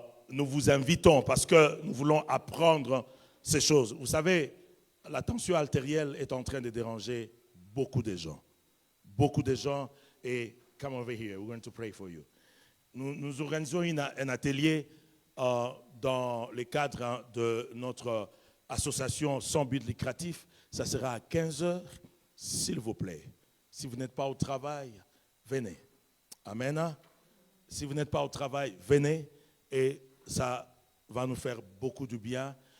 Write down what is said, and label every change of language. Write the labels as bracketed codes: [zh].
[fr] nous vous invitons parce que nous voulons apprendre ces choses. Vous savez, la tension artérielle est en train de déranger beaucoup de gens. Beaucoup de gens. [en] Et come over here, we're going to pray for you. [fr] Nous organisons un atelier dans le cadre de notre association sans but lucratif. Ça sera à 15h, s'il vous plaît. Si vous n'êtes pas au travail, venez. Amen. Si vous n'êtes pas au travail, venez et ça va nous faire beaucoup de bien.